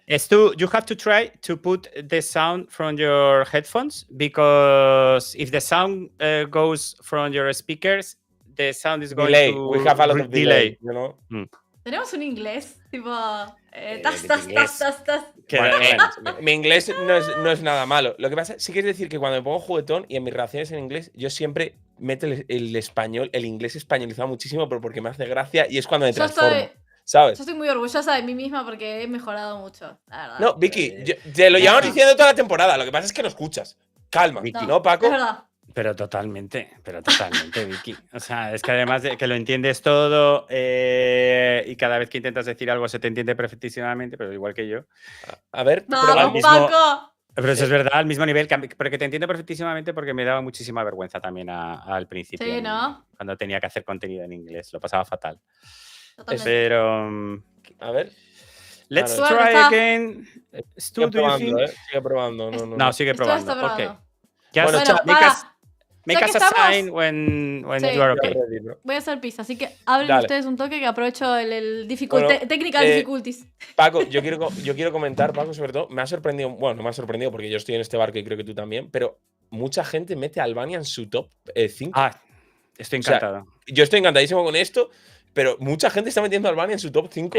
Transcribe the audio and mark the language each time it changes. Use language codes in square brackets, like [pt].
[en] You have to try to put the sound from your headphones because if the sound goes from your speakers, the sound is going to we have a lot of delay, you know? [es] Tenemos un inglés, tipo tas. Mi inglés no es nada malo. Lo que pasa, sí que es decir que cuando me pongo juguetón y en mis reacciones en inglés, yo siempre meto el español, el inglés españolizado muchísimo, pero porque me hace gracia y es cuando me transformo. ¿Sabes? Yo estoy muy orgullosa de mí misma porque he mejorado mucho, la verdad. No, Vicky, te lo llevamos diciendo toda la temporada. Lo que pasa es que no escuchas. Calma, Vicky, ¿no, Paco? Es verdad. Pero totalmente, Vicky. O sea, es que además de que lo entiendes todo y cada vez que intentas decir algo se te entiende perfectísimamente, pero igual que yo. A ver, ¡vamos, Paco! Pero eso es verdad, al mismo nivel, pero que te entiendo perfectísimamente porque me daba muchísima vergüenza también al principio. Sí, ¿no? Cuando tenía que hacer contenido en inglés, lo pasaba fatal. Totalmente. Pero, a ver. [en] Let's try again. [es] Sigue probando, No, sigue probando. Okay. [en] Just make us a sign when you are okay. [es] Voy a hacer pizza, así que hablen ustedes un toque que aprovecho el [en] technical difficulties. [es] Paco, yo quiero comentar, Paco, sobre todo, me ha sorprendido, bueno, no me ha sorprendido porque yo estoy en este barco y creo que tú también, pero mucha gente mete a Albania en su top 5. Estoy encantado. O sea, yo estoy encantadísimo con esto. pero mucha gente está metiendo a Albania en su top 5.